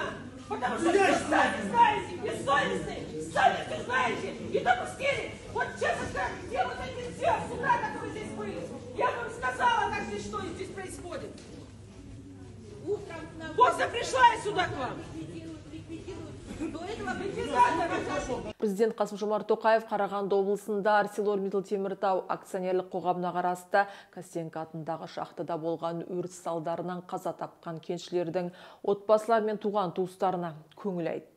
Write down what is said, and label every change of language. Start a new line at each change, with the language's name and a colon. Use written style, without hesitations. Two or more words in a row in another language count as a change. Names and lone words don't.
Russian: Потому что вы сами знаете, бессовестные, сами все знаете, и допустили. Вот честно сказать, где вот эти все суда, которые здесь были? Я вам сказала, как здесь, что здесь происходит. После пришла я сюда к вам.
Kazakh: Президент Қасым-Жомарт Тоқаев Қарағанды облысында ArcelorMittal Теміртау акционерлік қоғамына қарасты Костенко атындағы шахтада болған өрт салдарынан қаза тапқан кеншілердің отбасылар мен туған туыстарына көңіл айтты.